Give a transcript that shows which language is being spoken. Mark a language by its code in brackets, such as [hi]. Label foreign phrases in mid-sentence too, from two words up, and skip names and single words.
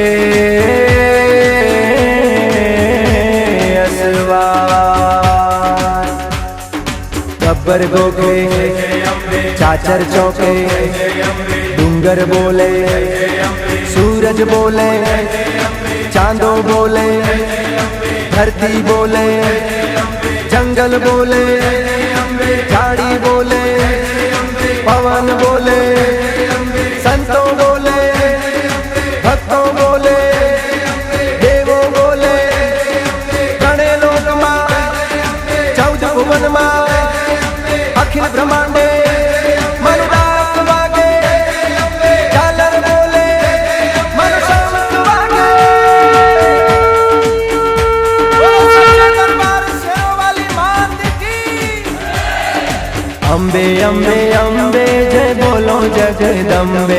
[gu] ગબ્બર ગોખે ચાચર ચોકે ડુંગર બોલે સૂરજ બોલે ચાંદો બોલે ધરતી બોલે જંગલ બોલે ઝાડી બોલે પવન બોલે સંતો બોલે ભક્તો બોલે દેવો બોલે ગણે લોક માં ચૌદ ભુવન માં અખિલ બ્રહ્માંડે મનુરાત વાગે ઝાલર બોલે મનુષ્ય વાગે [hi] सच्चे दरबार शेरों वाली मात की [gu] અંબે અંબે અંબે જય બોલો જગદંબે